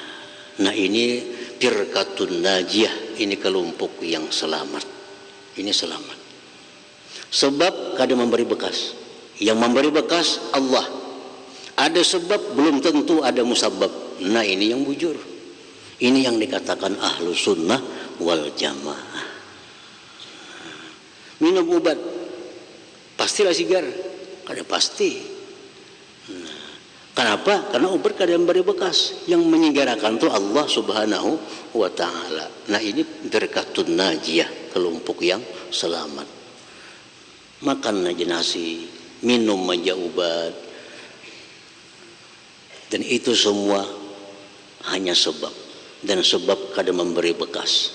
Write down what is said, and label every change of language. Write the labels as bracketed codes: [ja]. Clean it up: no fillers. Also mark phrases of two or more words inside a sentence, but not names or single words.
[id] Nah, ini [ar] firqatun najiyah, [id] ini kelompok yang selamat. Ini selamat. [bjn] Sebab kada memberi bekas. Yang memberi bekas Allah. [id] Ada sebab belum tentu ada musabab. [bjn] Nah ini yang bujur. Ini yang dikatakan [ar] ahlu sunnah wal jamaah. [bjn] Minum obat pastilah sigar, kada pasti. [id] Kenapa? [bjn] Karena obat kada memberi bekas. Yang menyigarakan itu [ar] Allah subhanahu wa ta'ala. [id] Nah ini [ar] firqatun najiyah, [id] kelompok yang selamat. [bjn] Makan aja nasi, minum aja obat, dan itu semua hanya sebab, dan sebab kada memberi bekas.